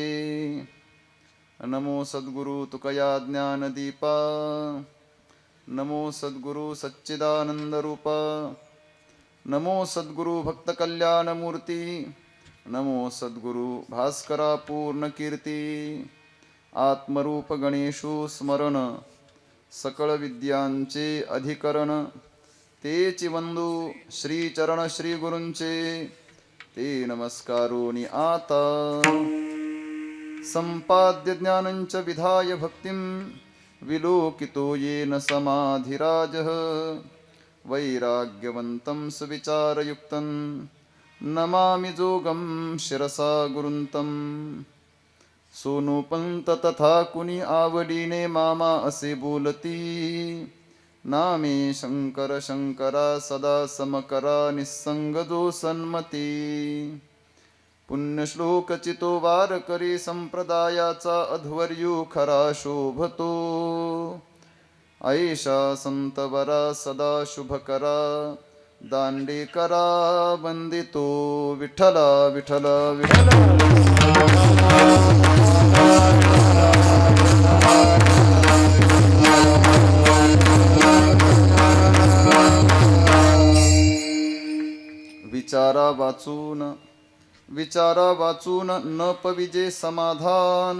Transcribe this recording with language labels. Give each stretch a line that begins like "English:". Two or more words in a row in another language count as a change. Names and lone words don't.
Marathi: नमो सद्गुरु तुकया ज्ञानदीपा. नमो सद्गुरु सच्चिदानंदरूपा. नमो सद्गुरु भक्तकल्याणमूर्ती. नमो सद्गुरु भास्करा पूर्णकीर्ती. आत्मरूप गणेशु स्मरण सकळ विद्यांचे अधिकरण. तेची वंदू श्रीचरण श्री गुरूंचे ते नमस्कारोनी आता.
Sanskrit: संपाद्य ज्ञानंच विधाय भक्तिं विलोकितो येन समाधिराजः. वैराग्यवन्तं सुविचारयुक्तं नमामि जोगं शिरसा गुरुन्तं.
Marathi: सोनूपंत तथा कुणी आवडीने मामा असे बोलती. नामे शंकर शंकरा सदा समकरा निस्संग जो सन्मती. पुण्यश्लोक चितो वार करी संप्रदायाचा अध्वर्यू खरा शोभतो. ऐशा संतवरा सदा शुभकरा दांडेकरा वंदितो. विठ्ठला विठ्ठला विठ्ठला. विचारा वाचून न पविजे समाधान.